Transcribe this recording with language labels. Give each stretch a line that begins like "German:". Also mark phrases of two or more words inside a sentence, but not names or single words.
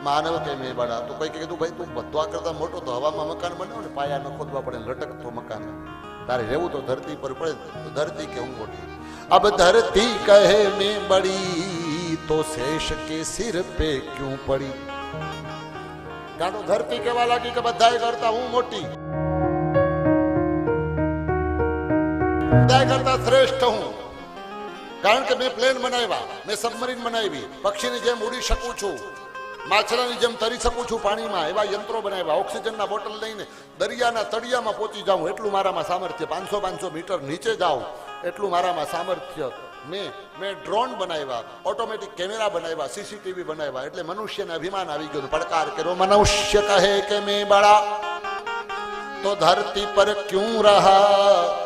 Gujarati: માનવ કે
Hindi: मैं बड़ा
Gujarati: તો કઈ કીધું ભાઈ તું બધવા કરતા મોટો તો હવામાં મકાન બનાવ ને પાયા ન ખોદવા પડે લટકતો મકાન તારે રહેવું તો ધરતી પર પડે તો ધરતી કે હું મોટી
Hindi: अब धरती कहे मैं बड़ी तो शेष के सिर पे क्यों पड़ी
Gujarati: गानो धरती कहवा लागी કે બધાય કરતા હું મોટી બધાય કરતા શ્રેષ્ઠ હું કારણ કે મેં પ્લેન બનાવ્યા મેં સબમરીન બનાવી પક્ષીની જેમ ઉડી શકું છું માછલાની જેમ તરી શકું છું પાણીમાં એવા યંત્રો બનાવ્યા ઓક્સિજનના બોટલ લઈને દરિયાના તળિયામાં પહોંચી જાઉં એટલું મારામાં સામર્થ્ય 500 મીટર નીચે જાઉં એટલું મારામાં સામર્થ્ય મેં ડ્રોન બનાવ્યા ઓટોમેટિક કેમેરા બનાવ્યા સીસીટીવી બનાવ્યા એટલે મનુષ્યને અભિમાન આવી ગયું પડકાર કર્યો મનુષ્ય કહે કે
Hindi: मैं बड़ा तो धरती पर क्यूं रहा